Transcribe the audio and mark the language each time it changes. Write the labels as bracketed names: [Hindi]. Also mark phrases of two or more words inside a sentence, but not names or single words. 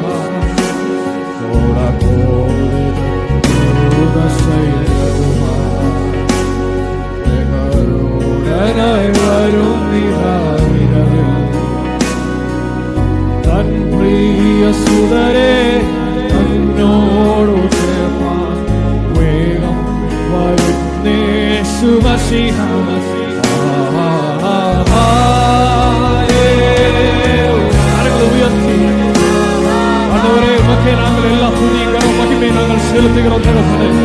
[Malayalam] ൂഢനായി വരും നീരാവിരവിൽ തൻ പ്രിയ സുതരേ എന്നോടു ചേർപ്പാൻ വേഗം വരും യേശു മശിഹാ. [Tamil] ஆண்டவரே உமக்கே நாங்கள் எல்லா துதிக்கிறோம், மகிமை நாங்கள் செலுத்துகிறோம் தகப்பனே.